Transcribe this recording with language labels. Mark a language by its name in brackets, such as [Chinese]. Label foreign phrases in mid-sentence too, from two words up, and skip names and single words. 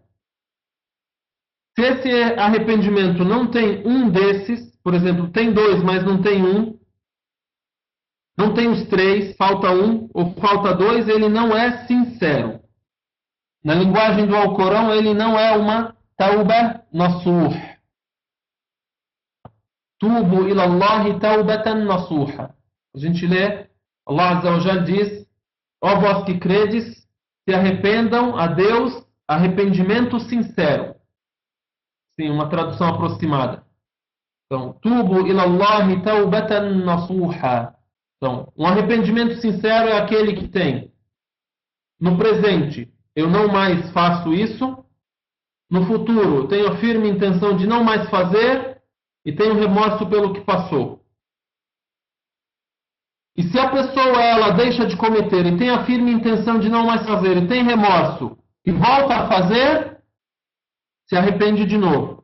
[Portuguese] Se esse arrependimento não tem um desses, por exemplo, tem 2, mas não tem um, não tem os 3, falta um ou falta 2, ele não é sincero. Na linguagem do Alcorão, ele não é uma [Arabic] توبة نصوح. توبوا إلى الله توبة نصوحا. [Portuguese] A gente lê, Allah [Arabic] عز وجل [Portuguese] diz, ó vós que credes, se arrependam a Deus, arrependimento sincero. Sim, uma tradução aproximada. Então, [Arabic] توبوا إلى الله توبة نصوحا. [Portuguese] Então, um arrependimento sincero é aquele que tem, no presente, eu não mais faço isso, no futuro, eu tenho a firme intenção de não mais fazer e tenho remorso pelo que passou. E se a pessoa ela deixa de cometer e tem a firme intenção de não mais fazer e tem remorso e volta a fazer, se arrepende de novo.